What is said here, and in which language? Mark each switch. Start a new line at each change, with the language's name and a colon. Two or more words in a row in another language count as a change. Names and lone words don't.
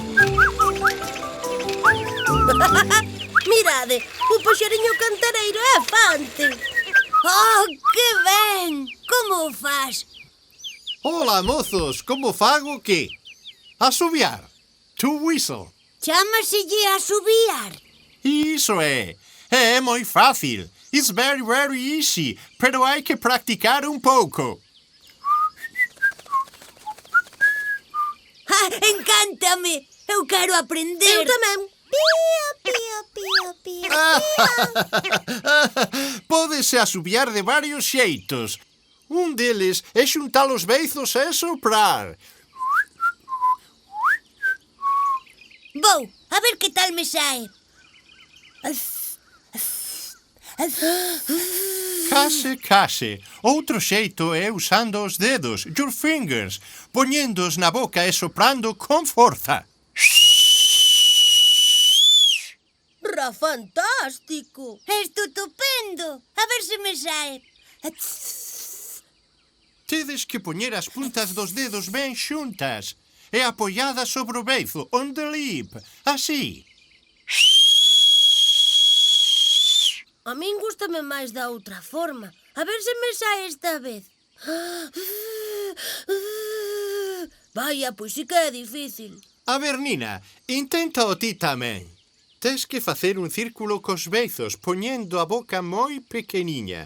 Galician: Mirade, o paxariño cantareiro é Fante. Oh, que ben! Como o faz? Ola, mozos, como fago que?
English: Asubiar. To whistle.
Galician: Chámaselle asubiar. Iso é. É moi fácil.
English: It's very, very easy.
Galician: Pero hai que practicar un pouco. Ah, encántame! Eu quero aprender. Eu tamén. Pío, pío, pío, pío, pío. Pódese asubiar de varios xeitos. Un deles é xuntar os beizos e soprar. Vou, a ver que tal me sae. Case, case. Outro xeito é usando os dedos,
English: your fingers,
Galician: poñéndoos na boca e soprando con forza. Fantástico. Estupendo. A ver se me sae. Tedes que poñer as puntas dos dedos ben xuntas e apoiadas sobre o beizo,
English: on the lip,
Galician: así. A min gústame máis da outra forma. A ver se me sae esta vez. Vaya, pois sí que é difícil. A ver, Nina, inténtao ti tamén. Tes que facer un círculo cos beizos, poñendo a boca moi pequeniña.